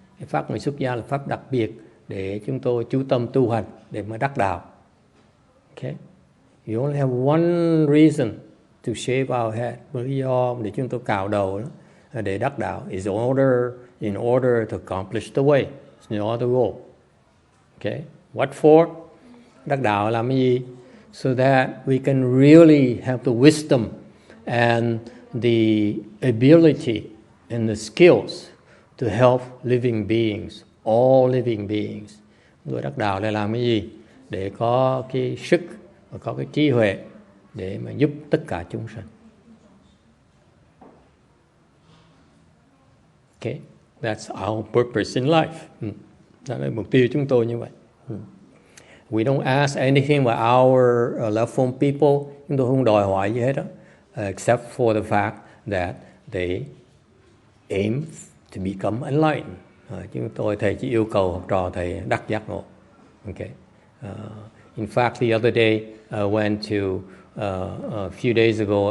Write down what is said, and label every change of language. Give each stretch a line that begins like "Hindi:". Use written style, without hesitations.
Vietnamese: Cái pháp người xuất gia là pháp đặc biệt để chúng tôi chú tâm tu hành để mà đắc đạo.
English: Okay? You only have one reason to shave our head.
Vietnamese: Lý do để chúng tôi cạo đầu đó, để đắc đạo
English: is in order to accomplish the way. It's no other goal. Okay? What for?
Vietnamese: Đắc đạo làm cái gì?
English: So that we can really have the wisdom and the ability and the skills to help living beings, all living beings.
Vietnamese: Người đắc đạo để làm cái gì? Để có cái sức và có cái trí huệ để mà giúp tất cả chúng sanh.
English: Okay, that's our purpose in life.
Vietnamese: Đó là mục tiêu chúng tôi như vậy.
English: We don't ask anything about our left-home people.
Vietnamese: Chúng tôi không đòi hỏi gì hết đó,
English: except for the fact that they aim to become enlightened.
Vietnamese: Chúng tôi thầy chỉ yêu cầu học trò thầy đắc giác ngộ.
English: Okay. In fact, the other day I went to a few days ago.